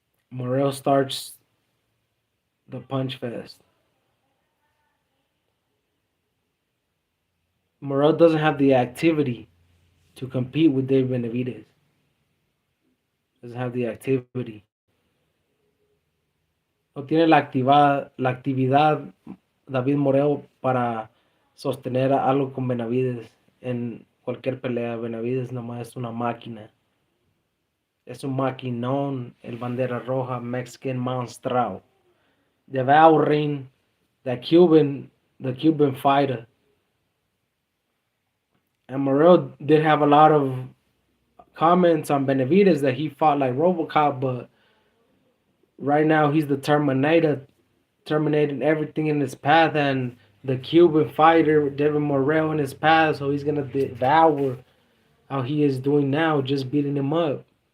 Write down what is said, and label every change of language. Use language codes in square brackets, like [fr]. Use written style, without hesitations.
[en] Morrell starts the punch fest. Morrell doesn't have the activity to compete with David Benavides. Doesn't have the activity. [es] No tiene la actividad David Morrell para sostener algo con Benavides en cualquier pelea. Benavides nomás es una máquina. Es un maquinón, el bandera roja, Mexican monstrao. [en] Devouring the Cuban fighter. And Morrell did have a lot of comments on Benavides that he fought like RoboCop, but right now he's the Terminator, terminating everything in his path, and the Cuban fighter Devin Morrell in his path, so he's gonna devour how he is doing now, just beating him up